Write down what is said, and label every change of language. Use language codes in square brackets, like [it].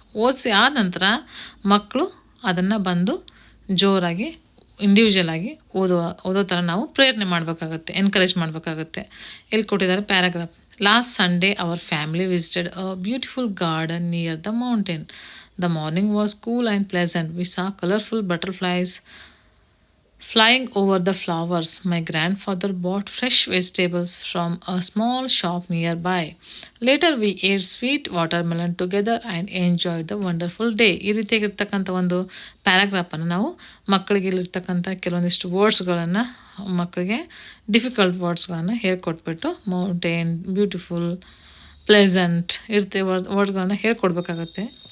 [kn] ಓದಿಸಿ ಆದ ನಂತರ ಮಕ್ಕಳು ಅದನ್ನು ಬಂದು ಜೋರಾಗಿ ಇಂಡಿವಿಜುವಲ್ ಆಗಿ ಓದೋ ಥರ ನಾವು ಪ್ರೇರಣೆ ಮಾಡಬೇಕಾಗತ್ತೆ, ಎನ್ಕರೇಜ್ ಮಾಡಬೇಕಾಗತ್ತೆ. ಇಲ್ಲಿ ಕೊಟ್ಟಿದ್ದಾರೆ [en] Paragraph. Last Sunday our family visited a beautiful garden near the mountain. The morning was cool and pleasant. We saw colourful butterflies flying over the flowers. My grandfather bought fresh vegetables from a small shop nearby. Later we ate sweet watermelon together and enjoyed the wonderful day. [kn] ಈ ರೀತಿಯಾಗಿರ್ತಕ್ಕಂಥ ಒಂದು ಪ್ಯಾರಾಗ್ರಾಫನ್ನು ನಾವು ಮಕ್ಕಳಿಗೆ ಇಲ್ಲಿರ್ತಕ್ಕಂಥ ಕೆಲವೊಂದಿಷ್ಟು ವರ್ಡ್ಸ್ಗಳನ್ನು ಮಕ್ಕಳಿಗೆ difficult ವರ್ಡ್ಸ್ಗಳನ್ನು ಹೇಳ್ಕೊಟ್ಬಿಟ್ಟು mountain, beautiful, pleasant ವರ್ಡ್ಸ್ಗಳನ್ನು ಹೇಳ್ಕೊಡ್ಬೇಕಾಗತ್ತೆ.